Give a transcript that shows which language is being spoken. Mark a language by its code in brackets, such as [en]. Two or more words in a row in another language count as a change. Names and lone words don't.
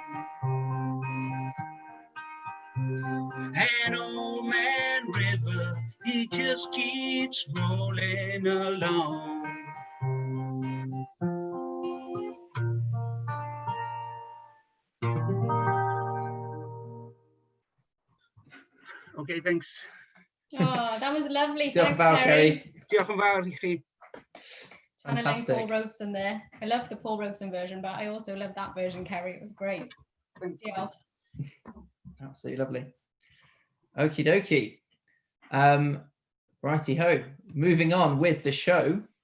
[en] And old man River, he just keeps rolling along. Okay, thanks. Oh, that was lovely. [cy] Diolch yn [en] Thanks, [cy] fawr, [en] Kerry. Kerry. [cy] Diolch yn fawr i chi. [en] Channeling Paul Fantastic. Robeson there. I love the Paul Robeson version, but I also love that version, Kerry. It was great. Yeah. Absolutely lovely. Okie dokie. Righty ho. Moving on with the show.